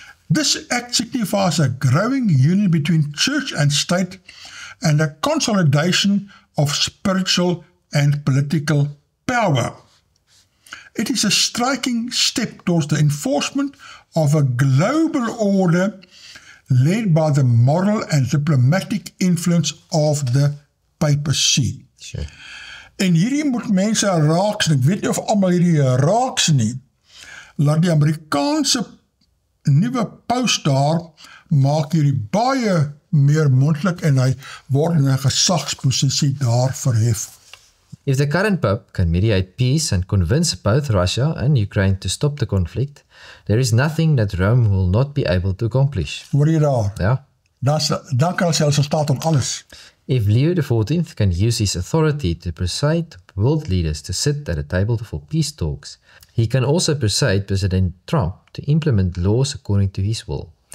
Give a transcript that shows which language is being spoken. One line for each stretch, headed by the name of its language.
English: This act signifies a growing union between church and state and a consolidation of spiritual and political power. It is a striking step towards the enforcement of a global order led by the moral and diplomatic influence of the papacy. Sure.
Afrikaans: En hierdie moet mense raaks, ek weet nie of almal hierdie raaks nie, laat die Amerikaanse nuwe paus daar maak hierdie baie meer mondelik en hy word in 'n gesagsposisie daar verhef.
English: If the current Pope can mediate peace and convince both Russia and Ukraine to stop the conflict, there is nothing that Rome will not be able to accomplish.
Afrikaans: Hoor jy daar? Ja. Dan kan hy selfs in staat om alles.
English: If Leo XIV can use his authority to persuade world leaders to sit at a table for peace talks, he can also persuade President Trump to implement laws according to his will.